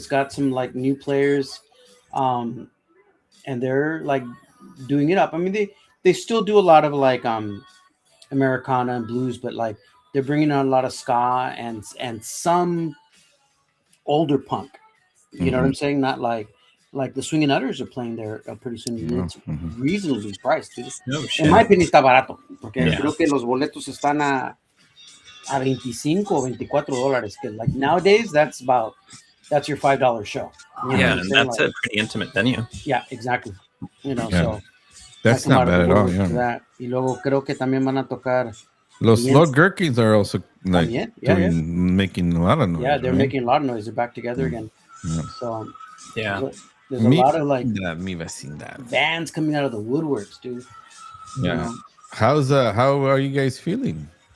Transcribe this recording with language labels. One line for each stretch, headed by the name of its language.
English: It's got some like new players, and they're like doing it up. I mean, they still do a lot of like Americana and blues, but like they're bringing on a lot of ska and some older punk. You know what I'm saying? Not like the Swingin' Utters are playing there pretty soon. It's reasonably priced, dude. No shit.
Spanish: En
English: my opinion,
Spanish: está barato. Porque creo que los boletos están a $25 o $24. Que
English: like nowadays, that's your $5 show. And that's a pretty intimate venue. Yeah, exactly. So that's not bad at all. Yeah.
Spanish: Y luego creo que también van a tocar.
English: Los Gherkins are also like making a lot of noise. Yeah, they're making a lot of noise. They're back together again. Yeah. So there's a lot of like bands coming out of the woodworks, dude. Yeah. How are you guys feeling?